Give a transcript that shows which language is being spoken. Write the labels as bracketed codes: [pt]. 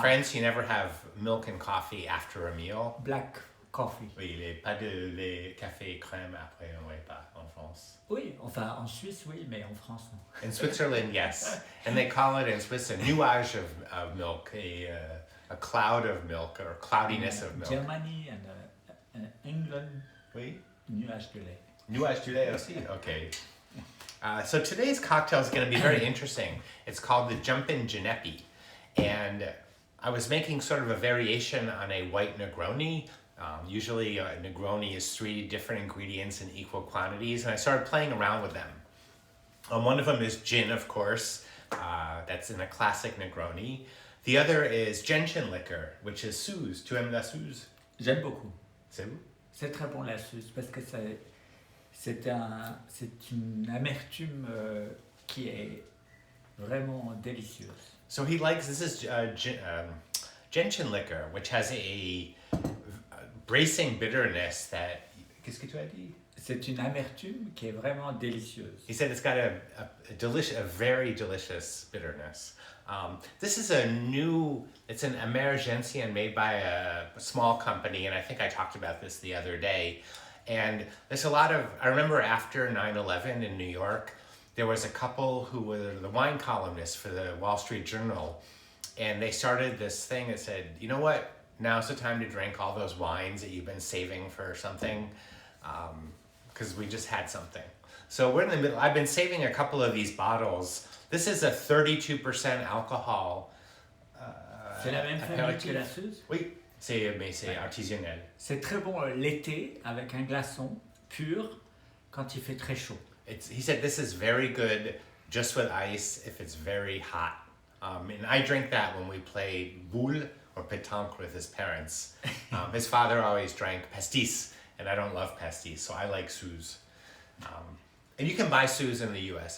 [en] France, you never have milk and coffee after a meal. Black coffee. [fr] Oui, pas de lait, café, crème après un repas en France. Oui, enfin en Suisse, oui, mais en France, non. [en] In Switzerland, yes. And they call it in Swiss a nuage of milk, a cloud of milk or cloudiness of milk. Germany and England, [fr] Oui? nuage de lait. Nuage du lait aussi? Okay. [en] So today's cocktail is going to be very interesting. It's called the Jumpin Genepy. And I was making sort of a variation on a white Negroni. Usually a Negroni is 3 different ingredients in equal quantities, and I started playing around with them. One of them is gin, of course. That's in a classic Negroni. The other is gentian liquor, which is suze. [fr] Tu aimes la suze? J'aime beaucoup. C'est vous? C'est très bon la suze parce que c'est une amertume qui est vraiment délicieuse. [en] So he likes, this is gentian liquor, which has a bracing bitterness that, [fr] qu'est-ce que tu as dit? C'est une amertume qui est vraiment délicieuse. [en] He said it's got a very delicious bitterness. This is it's an Emergencien made by a small company, and I think I talked about this the other day. And there's I remember after 9/11 in New York, there was a couple who were the wine columnists for the Wall Street Journal, and they started this thing that said, you know what, now's the time to drink all those wines that you've been saving for something, because we just had something. So we're in the middle. I've been saving a couple of these bottles. This is a 32% alcohol. [fr] C'est la même famille que la suze? Oui, mais c'est artisanal. C'est très bon l'été avec un glaçon pur quand il fait très chaud. [en] He said this is very good just with ice if it's very hot. And I drink that when we play boule or pétanque with his parents. His father always drank pastis, and I don't love pastis, so I like suze. And you can buy suze in the US.